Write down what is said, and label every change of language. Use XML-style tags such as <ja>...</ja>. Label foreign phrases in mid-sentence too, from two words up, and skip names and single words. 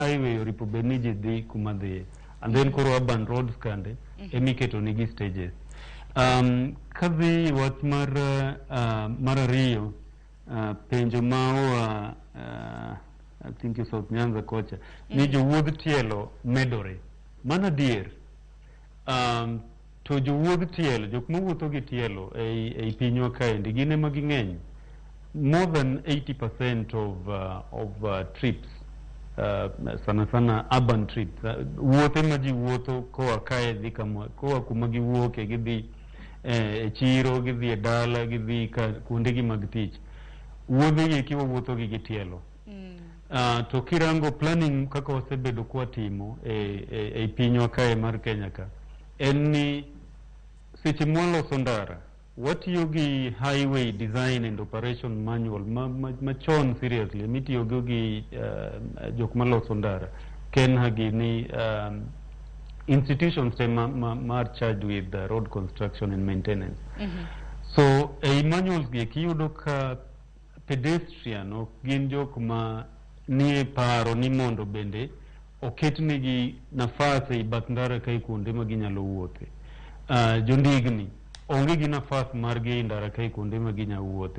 <luo>highway oripo beniji dhi kuma dhi,</luo> <en>and then koro urban roads</en> <luo>kande emiketo nigi</luo> <en>stages.</en> <luo>Kadhi wach mar ariyo, penjo ma</luo> <en>I think you</en> <luo>South Nyanza kocha ni jowuodh tielo medore. Mana dier, to jowuodh tielo, jok mawuotho gi tielo ei pinywa kaendi gin ema ging'eny.</luo> <en>More than 80% of trips,</en> <luo>sana</luo> <en>urban trips,</en> <luo>wuothe ma ji wuotho koa kae dhi koa kuma giwuoke, gidhi e chiro, gidhi e dala, gidhi kuondegi mag tich. Wuodhegi kiwa wuotho gi tielo. To kirango planning kaka wasebedo kwa timo e pinywa kae mar Kenya ka, en ni seche mwaloso ndara watiyo gi</luo> <en>highway design and operation manual</en> <luo>machon seriously mitiyo gi jok maloso ndara ken gini institutions mar</luo> <en>charged with road construction and maintenance.</en> <luo>So ei manuals gi kiyudo ka pedestrian ok gin jok ma nie paro ni mondo bende oketnegi nafas ei bath ndara kae kuonde ma ginyalo wuothe. Jondigni onge gi nafas margi ndara kae kuonde ma ginyalo wuothe.</luo>